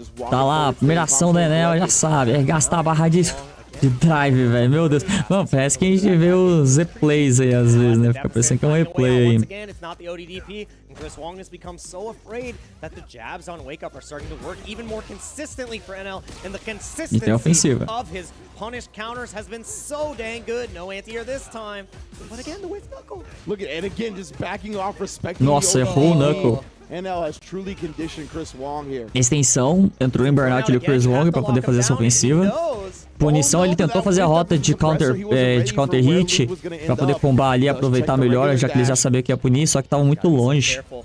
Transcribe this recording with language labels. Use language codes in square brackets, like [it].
[pt] Tá lá, a primeira ação da Enel, já sabe, é gastar a barra de drive, velho, meu Deus. Mano, parece que a gente vê os replays aí às vezes, né? Fica parecendo que é um replay aí. [en] Chris Wong has become so afraid that the jabs on Wake Up are starting to work even more consistently for NL, and the consistency of his punish counters has been so dang good. No anti-air this time, but again, the whiff knuckle. Look at, and again, just backing off, respecting. [pt] Nossa, errou o knuckle. [en] NL has truly conditioned Chris Wong here. [pt] Extensão, entrou em burnout ali o Chris Wong pra poder fazer essa ofensiva. Punição, ele tentou fazer a rota de counter hit pra poder combar ali e aproveitar melhor, já que ele já sabia que ia punir, só que tava muito longe.